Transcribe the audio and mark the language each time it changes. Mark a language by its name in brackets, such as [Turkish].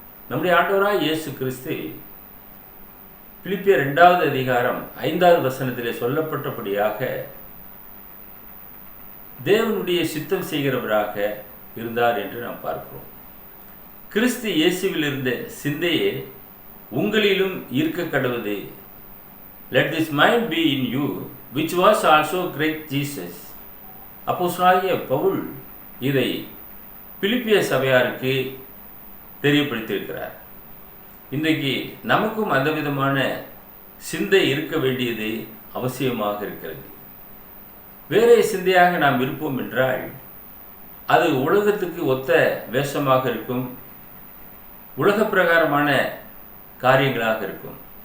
[Tamil] நம்முடைய ஆண்டவராய் இயேசு கிறிஸ்து பிலிப்பியர் 2வது அதிகாரம் 5வது வசனத்திலே சொல்லப்பட்டபடியாக தேவனுடைய சித்தம் செய்கிறவராக இருந்தார் என்று நாம் பார்க்கிறோம். கிறிஸ்து இயேசுவில் இருந்த சிந்தையே உங்களிலும் இருக்க கடவுது. [English] Let this mind be in you, which was also Christ Jesus. [Tamil] அப்போஸ்தலனாகிய பவுல் இதை பிலிப்பிய சபையாருக்கு தெரியப்படுத்தியிருக்கிறார். இன்றைக்கு நமக்கும் அந்த விதமான சிந்தை இருக்க வேண்டியது அவசியமாக இருக்கிறது. வேறே சிந்தையாக நாம் இருப்போம் என்றால் அது உலகத்துக்கு ஒத்த வேஷமாக இருக்கும், உலக பிரகாரமான காரியங்களாக இருக்கும்.